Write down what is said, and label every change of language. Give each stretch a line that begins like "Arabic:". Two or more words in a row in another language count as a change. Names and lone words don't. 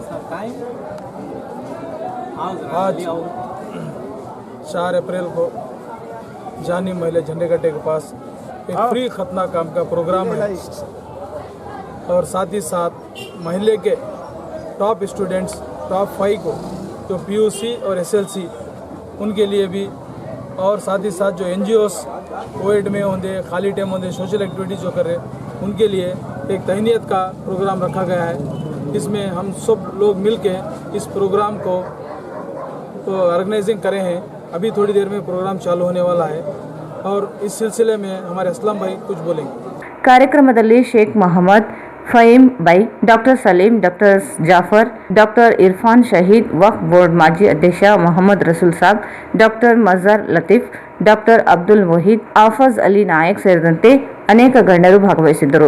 Hindi: 4 अप्रैल को जानी महिला झंडेगड्ढे के पास एक फ्री खतना काम का प्रोग्राम है और साथ ही साथ महल्ले के
English: top students top 5
Hindi: को जो PUC और SLC उनके लिए भी, और साथ ही साथ जो NGOs कोविड में होंगे, खाली टाइम होंगे,
English: social activities
Hindi: जो कर रहे उनके लिए एक तहनीत का प्रोग्राम रखा गया है. इसमें हम सब लोग मिल के इस प्रोग्राम को तो ऑर्गेनाइजिंग करे हैं. अभी थोड़ी देर में प्रोग्राम चालू होने वाला है और इस सिलसिले में हमारे असलम भाई कुछ बोलेंगे.
Kannada: ಕಾರ್ಯಕ್ರಮದಲ್ಲಿ ಶೇಖ್ ಮೊಹಮ್ಮದ್ ಫಹೀಮ್ ಬೈ, ಡಾಕ್ಟರ್ ಸಲೀಂ, ಡಾಕ್ಟರ್ ಜಾಫರ್, ಡಾಕ್ಟರ್ ಇರ್ಫಾನ್ ಶಹೀದ್, ವಕ್ಫ್ ಬೋರ್ಡ್ ಮಾಜಿ ಅಧ್ಯಕ್ಷ ಮೊಹಮ್ಮದ್ ರಸೂಲ್ ಸಾಬ್, ಡಾಕ್ಟರ್ ಮಜಾರ್ ಲತೀಫ್, ಡಾಕ್ಟರ್ ಅಬ್ದುಲ್ ವಹೀದ್, ಆಫಜ್ ಅಲಿ ನಾಯಕ್ ಸೇರಿದಂತೆ ಅನೇಕ ಗಣ್ಯರು ಭಾಗವಹಿಸಿದ್ದರು.